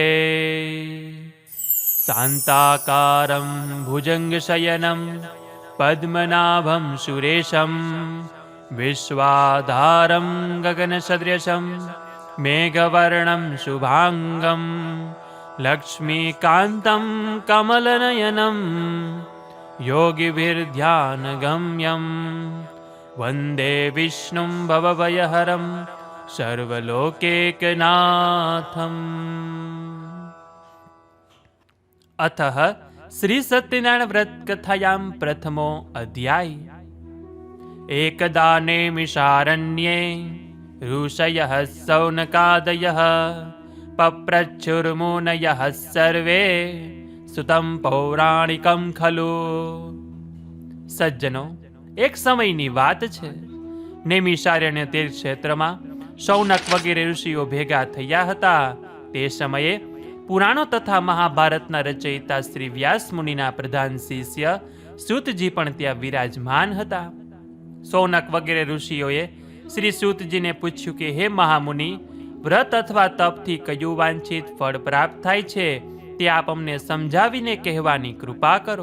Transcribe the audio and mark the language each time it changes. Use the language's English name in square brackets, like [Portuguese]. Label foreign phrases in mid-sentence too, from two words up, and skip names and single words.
[Sanskrit] शान्ताकारं भुजगशयनं पद्मनाभं सुरेशं विश्वाधारं गगनसदृशं मेघवर्णं शुभाङ्गं लक्ष्मीकान्तं कमलनयनं योगिभिर्ध्यानगम्यं वन्दे विष्णुं भवभयहरं सर्वलोकैकनाथम्. अतः श्री सत्यनारायण व्रत कथायां प्रथमो अध्याय. एकदा नैमिषारण्ये ऋषयः सौनकादयः पप्रच्छुर्मुनयः सर्वे सुतं पौराणिकं खलु. [Gujarati] સજ્જનો, એક સમયની વાત છે. નૈમિષારણ્ય તીર્થ ક્ષેત્રમાં સૌનક વગેરે ઋષિઓ ભેગા થયા હતા. તે સમયે પુરાણો તથા મહાભારતના રચયિતા શ્રી વ્યાસ મુનિના પ્રધાન શિષ્ય સૂતજી પણ ત્યાં વિરાજમાન હતા. સૌનક વગેરે ઋષિઓએ શ્રી સૂતજીને પૂછ્યું કે હે મહામુનિ, વ્રત અથવા તપથી કયું વાંછિત ફળ પ્રાપ્ત થાય છે તે આપ અમને સમજાવીને કહેવાની કૃપા કરો.